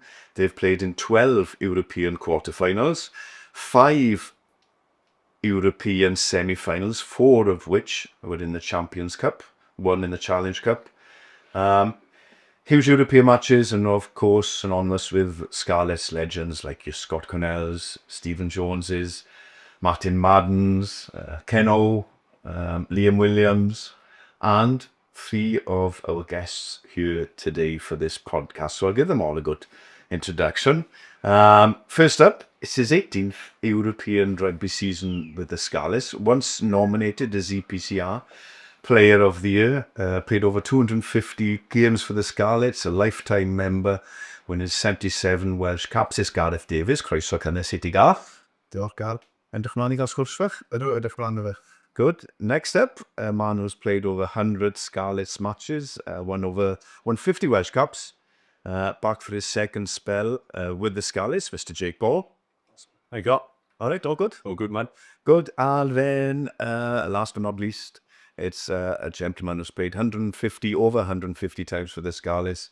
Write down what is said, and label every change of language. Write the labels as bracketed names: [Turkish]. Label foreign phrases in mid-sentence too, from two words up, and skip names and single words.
[English] They've played in 12 European quarterfinals, 5 European semi-finals, 4 of which were in the Champions Cup, 1 in the Challenge Cup. Huge European matches, and of course synonymous with Scarlets legends like your Scott Connells, Stephen Joneses, Martin Maddens, Ken O, Liam Williams, and 3 of our guests here today for this podcast. So I'll give them all a good introduction. First up, it's his 18th European rugby season with the Scarlets. Once nominated as EPCR Player of the Year, played over 250 games for the Scarlets, a lifetime member, winning 77 Welsh caps. It's Gareth Davies. [Welsh] Croeso cynnes I ti, Gareth. Diolch, Gar. Edrych mlaen I gael sgwrs fach? Ydw, edrych mlaen fe. [English] Good. Next up, a man who's played over 100 Scarlets matches, won over 150 Welsh caps, back for his second spell with the Scarlets, Mr. Jake Ball. How you got? All right, all good? All good, man. Good. And then, last but not least, it's a gentleman who's played over 150 times for the Scarlets.